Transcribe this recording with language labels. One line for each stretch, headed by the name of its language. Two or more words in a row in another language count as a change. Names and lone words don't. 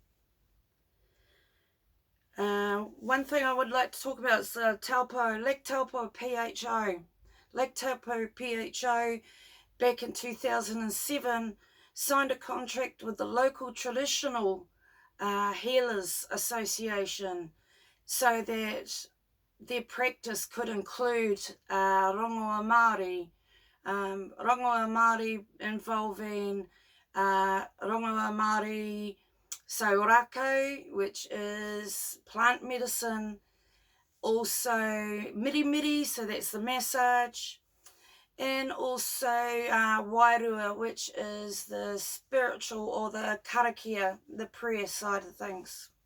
English: One thing I would like to talk about is Taupo, Lek Taupo PHO. Lek Taupo PHO back in 2007 signed a contract with the local traditional healers association so that their practice could include
Māori: rongoa Māori. Rongoa Māori involving rongoa Māori saurako,
English: which is plant medicine, also
Māori: miri miri,
English: so that's the massage, and also wairua, which is the spiritual or the karakia, the prayer side of things.